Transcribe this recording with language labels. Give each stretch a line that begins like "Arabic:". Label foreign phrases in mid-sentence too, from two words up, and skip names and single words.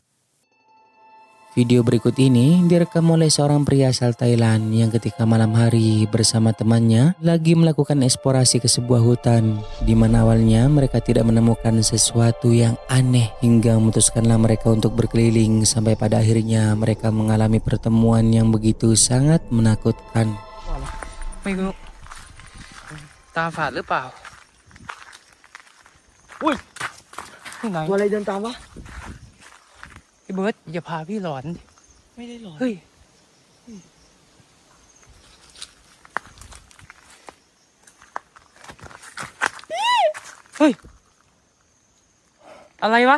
Indonesian: Video berikut ini direkam oleh seorang pria asal Thailand yang ketika malam hari bersama temannya lagi melakukan eksplorasi ke sebuah hutan, di mana awalnya mereka tidak menemukan sesuatu yang aneh hingga memutuskanlah mereka untuk berkeliling sampai pada akhirnya mereka mengalami pertemuan yang begitu sangat menakutkan.
Thai: ไม่รู้ตาฝาดหรือเปล่าอุ้ยที่ไหน ตัวอะไรเดินตามวะ ไอ้เบิร์ดอย่าพาพี่หลอน ไม่ได้หรอก เฮ้ยเฮ้ยอะไรวะ